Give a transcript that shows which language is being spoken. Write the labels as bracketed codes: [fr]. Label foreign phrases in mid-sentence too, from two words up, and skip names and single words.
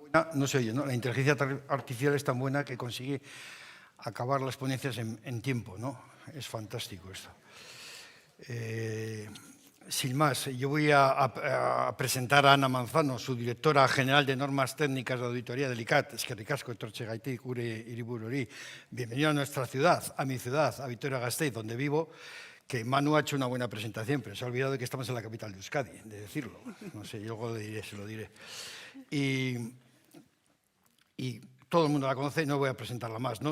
[es] No se oye, ¿no? La inteligencia artificial es tan buena que consigue acabar las ponencias en tiempo, ¿no? Es fantástico esto. Sin más, yo voy a presentar a Ana Manzano, su directora general de normas técnicas de auditoría del ICAT. [eu] Eskerrik asko etortzegatik gure hiribururi. [es] Bienvenido a nuestra ciudad, a mi ciudad, a Vitoria-Gasteiz, donde vivo, que Manu ha hecho una buena presentación, pero se ha olvidado de que estamos en la capital de Euskadi, de decirlo. No sé, yo luego se lo diré. Y todo el mundo la conoce, no voy a presentarla más, ¿no?